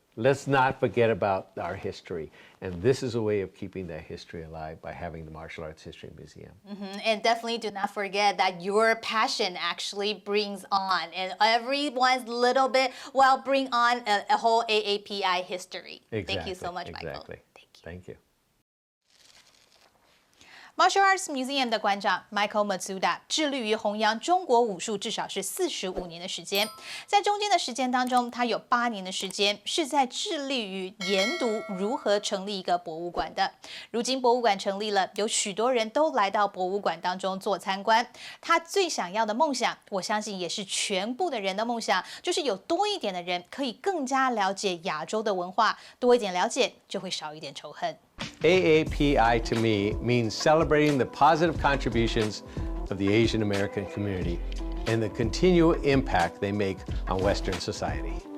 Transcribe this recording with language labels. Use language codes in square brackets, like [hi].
[en] Let's not forget about our history. And this is a way of keeping that history alive by having the Martial Arts History Museum. And definitely do not forget that your passion actually brings on, and everyone's little bit, well, bring on a whole AAPI history. Exactly, Thank you so much, Michael. Exactly. Thank you. [zh] Martial Arts Museum 的馆长 Michael Matsuda 致力于弘扬中国武术至少是45年的时间，在中间的时间当中，他有8年的时间是在致力于研读如何成立一个博物馆的。如今博物馆成立了，有许多人都来到博物馆当中做参观。他最想要的梦想，我相信也是全部的人的梦想，就是有多一点的人可以更加了解亚洲的文化，多一点了解就会少一点仇恨。 [en] AAPI to me means celebrating the positive contributions of the Asian American community and the continual impact they make on Western society.